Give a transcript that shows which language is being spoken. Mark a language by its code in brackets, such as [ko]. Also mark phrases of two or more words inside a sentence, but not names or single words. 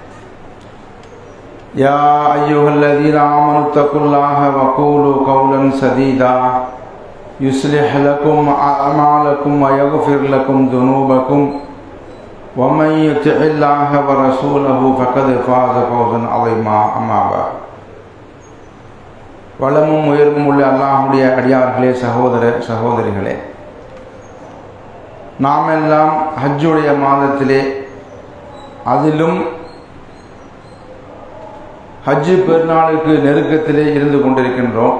[ar] يا أيها الذين آمنوا اتقوا الله وقولوا قولا سديدا يصلح لكم أعمالكم ويغفر لكم ذنوبكم ومن يطع الله ورسوله فقد فاز فوزا عظيما. أما بعد. [ta] வளமும் உயர்வும் உள்ள அல்லாஹ்வுடைய அடியார்களே, சகோதர சகோதரிகளே, நாம் எல்லாம் ஹஜ்ஜுடைய மாதத்திலே, அதிலும் ஹஜ்ஜு பெருநாளுக்கு நெருக்கத்திலே இருந்து கொண்டிருக்கின்றோம்.